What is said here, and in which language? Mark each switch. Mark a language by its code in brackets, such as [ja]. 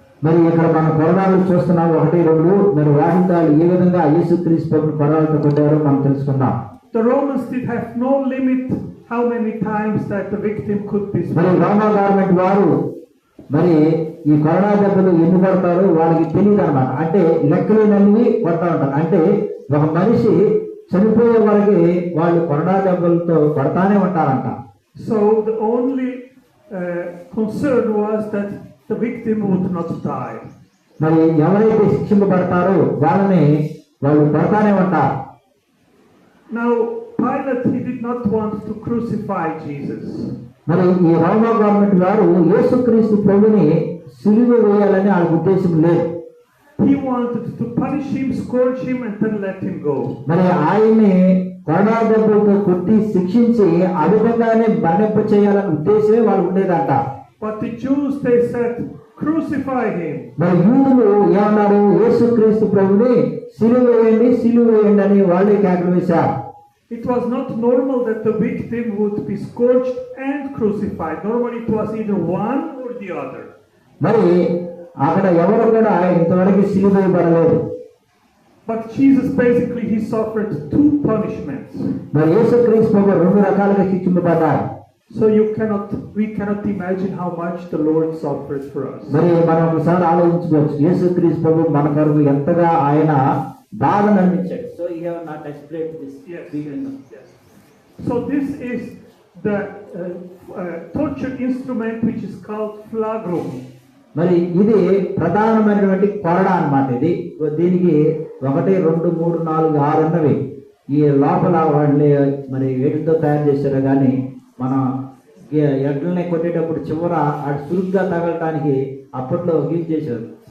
[te] మరి ఇక్కడ మన కొరడాలు చూస్తున్నాం 1, 2. మరి వాటితో ఏ విధంగా యేసుక్రీస్తు కొరడాలతో కొట్టారో మనం తెలుసుకుందాం. [en] The Romans did have no limit how many times that the victim could be [te] మరి [en] struck. [te] రోమా గవర్నమెంట్ వారు మరి ఈ కొరడా దెబ్బలు ఎన్ని కొడతారో వాళ్ళకి తెలియదు అన్నమాట. అంటే లెక్కలేనన్ని కొడతా ఉంటారు. అంటే ఒక మనిషి చనిపోయే వరకు వాళ్ళు కొరడా దెబ్బలతో కొడతానే ఉంటారంట. [en] So the only concern was that the victim would not die. [te] మరి ఎవరైతే శిక్షింపబడతారో వాళ్ళని వాళ్ళు కొడతానే ఉంటారు. [en] Now Pilate he did not want to crucify Jesus. [te] మరి ఈ రోమా గవర్నమెంట్ వారు యేసుక్రీస్తు ప్రభుని సిలువ వేయాలని వాళ్ళ ఉద్దేశం లేదు. [en] He wanted to punish him, scourge him and then let him go. [te] మరి ఆయన్ని కొరడా దెబ్బలతో కొట్టి శిక్షించి ఆ విధంగానే మరణింప చేయాలనే ఉద్దేశమే వాళ్ళు ఉండేదంట. [en] But the Jews they said crucify him. [te] మరి యూదులు ఏమన్నారు? యేసుక్రీస్తు ప్రభుని సిలువ వేయండి అని వాళ్ళే కేకలు వేశారు. [en] It was not normal that the victim would be scourged and crucified. Normally it was either one or the other. [te] మరి అక్కడ ఎవరు కూడా ఇంతవరకు సిలువ వేయబడలేదు. [en] But Jesus basically he suffered two punishments. [te] మరి యేసుక్రీస్తు ప్రభు రెండు రకాలుగా శిక్షింపబడ్డారు. [en] So we cannot imagine how much the Lord suffered for us. [te] మరి మనం ఒకసారి ఆలోచించుకోవచ్చు యేసుక్రీస్తు ప్రభు మన కొరకు ఎంతగా ఆయన బాధను అనిపించాడు. [en] So you have not explained this. Yes. So this is the torture instrument which is called flagrum. [te] మరి ఇది ప్రధానమైనటువంటి కొరడ అన్నమాట. ఇది దీనికి 1 2 3 4 6 అన్నవి ఈ లోపల వాళ్ళు మరి వేటితో తయారు చేశారో కానీ మన ఎడ్లని కొట్టేటప్పుడు చివర అటు చురుగ్గా తగలటానికి అప్పట్లో యూజ్ చేశారు.